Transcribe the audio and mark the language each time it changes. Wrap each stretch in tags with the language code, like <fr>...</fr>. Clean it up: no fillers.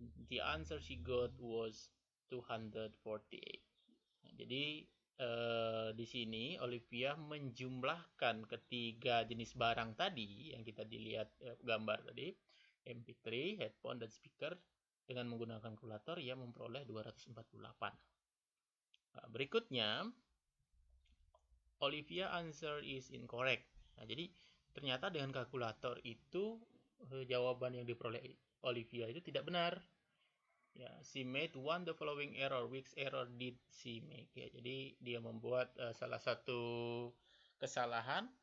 <en>The answer she got was 248.</en> <id>Nah, jadi di sini Olivia menjumlahkan ketiga jenis barang tadi yang kita dilihat gambar tadi, MP3, headphone, dan speaker dengan menggunakan kalkulator, ia memperoleh 248. Nah, berikutnya</id> <en>Olivia answer is incorrect.</en> <id>Nah, jadi ternyata dengan kalkulator itu jawaban yang diperoleh Olivia itu tidak benar.</id> <en>Ya, she made one the following error. Which error did she make?</en> <id>Ya, jadi dia membuat salah satu kesalahan.</id>